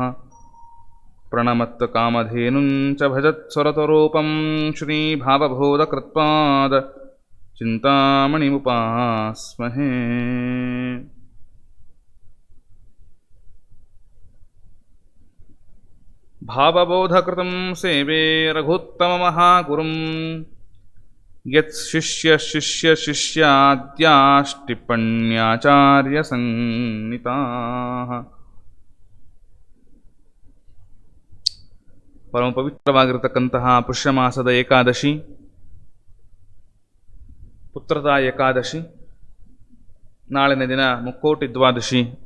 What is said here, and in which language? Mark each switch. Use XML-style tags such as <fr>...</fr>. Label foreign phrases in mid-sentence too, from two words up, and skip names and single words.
<sa>ಪ್ರಣಮತ್ತ ಕಾಮಧೇನುಂ ಚ ಭಜತ್ ಸ್ವರತರೂಪಂ ಶ್ರೀಭಾವಬೋಧಕೃತ್ಪಾದ ಚಿಂತಾಮಣಿಮುಪಾಸ್ಮಹೇ. ಭಾವಬೋಧಕೃತಂ ಸೇವೆ ರಘುತ್ತಮಮಹಾಗುರುಂ ಯತ್ ಶಿಷ್ಯ ಶಿಷ್ಯ ಶಿಷ್ಯಾದ್ಯಾಷ್ಟಿಪ್ಪಣ್ಯಾಚಾರ್ಯ ಸಂಹಿತಾಃ.</sa> <kn>ಪರಮ ಪವಿತ್ರವಾಗಿರತಕ್ಕಂತಹ ಪುಷ್ಯಮಾಸದ ಏಕಾದಶಿ, ಪುತ್ರದ ಏಕಾದಶಿ, ನಾಳಿನ ದಿನ ಮುಕ್ಕೋಟಿ ದ್ವಾದಶಿ.</kn>